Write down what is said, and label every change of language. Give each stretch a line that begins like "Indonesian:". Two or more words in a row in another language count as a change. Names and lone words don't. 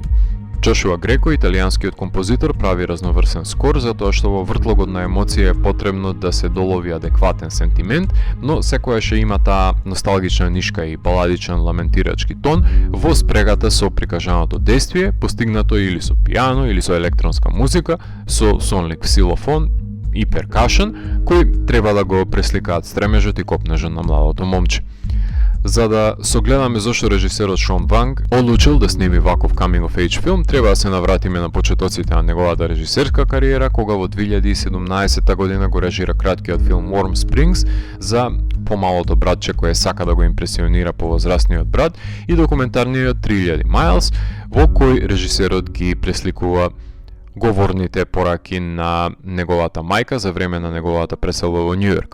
Macedonian: Джошуа Греко, италијанскиот композитор, прави разноврсен скор затоа што во вртлогот на емоција е потребно да се долови адекватен сентимент, но секојаш има таа носталгична нишка и баладичен ламентирачки тон во спрегата со прикажаното действие, постигнато или со пијано или со електронска музика, со сонлик ксилофон и перкашен, кои треба да го пресликаат стремежот и копнежот на младото момче. За да согледаме зошто режисерот Шон Ванг одлучил да сними ваков
English: coming of age
Macedonian: филм, треба да се навратиме на почетоците на неговата режисерска кариера, кога во 2017 година го режира краткиот филм Warm Springs за помалото братче кое сака да го импресионира повозрастниот брат и документарниот 3000 Miles, во кој режисерот ги пресликува говорните пораки на неговата мајка за време на неговата преселба во Њујорк.